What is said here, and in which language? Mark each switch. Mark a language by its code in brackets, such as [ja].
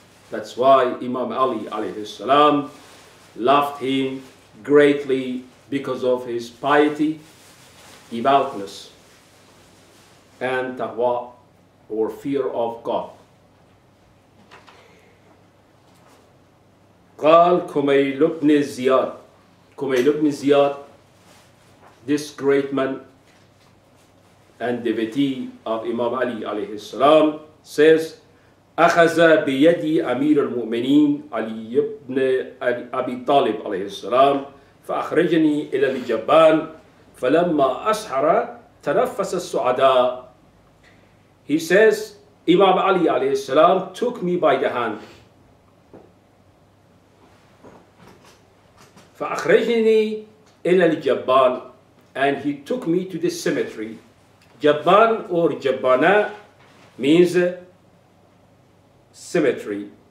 [en] That's why Imam Ali alayhi salam loved him greatly because of his piety, devoutness, and taqwa, or fear of God. [ar] قال Kumayl ibn Ziyad. [en] Kumayl ibn Ziyad, this great man and devotee of Imam Ali alayhi salam, says, [ar] أخذ بيدي أمير المؤمنين علي بن أبي طالب عليه السلام فأخرجني إلى الجبان فلما أسحر تنفس السعداء. [en] He says, Imam Ali alayhi salam took me by the hand. [ar] فأخرجني إلى الجبان, [en] and he took me to the cemetery. Jabban or Jabbana means cemetery.